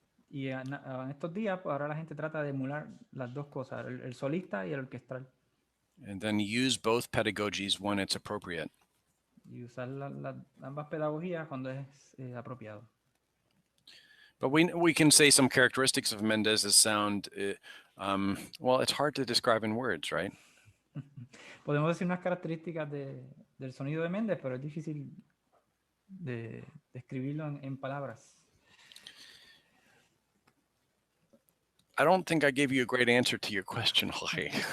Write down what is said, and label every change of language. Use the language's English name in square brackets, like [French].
[Spanish] Y en estos días, pues ahora la gente trata de emular las dos cosas, el solista y el orquestral. [English] And then use both pedagogies when it's appropriate. [Spanish] y usar ambas pedagogías cuando es apropiado. [English] But we can say some characteristics of Mendez's sound. Well, it's hard to describe in words, right? [Spanish] Podemos decir unas características del sonido de Mendez, pero es difícil de describirlo en palabras. [English] I don't think I gave you a great answer to your question, Jorge.